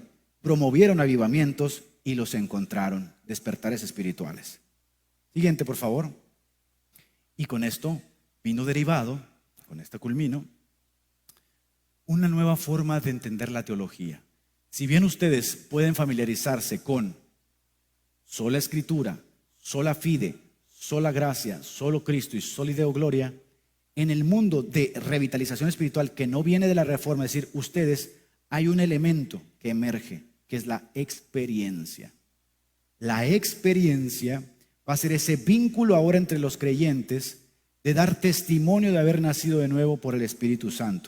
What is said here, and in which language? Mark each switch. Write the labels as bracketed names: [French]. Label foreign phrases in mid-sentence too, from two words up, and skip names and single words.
[Spanish] Promovieron avivamientos y los encontraron, despertares espirituales. Siguiente, por favor. Y con esto vino derivado, con esto culmino, una nueva forma de entender la teología. Si bien ustedes pueden familiarizarse con sola escritura, [Latin] sola fide, [Spanish] sola gracia, solo Cristo y [Latin] sola Deo gloria, [Spanish] en el mundo de revitalización espiritual que no viene de la reforma, es decir, ustedes, hay un elemento que emerge, que es la experiencia. La experiencia va a ser ese vínculo ahora entre los creyentes de dar testimonio de haber nacido de nuevo por el Espíritu Santo.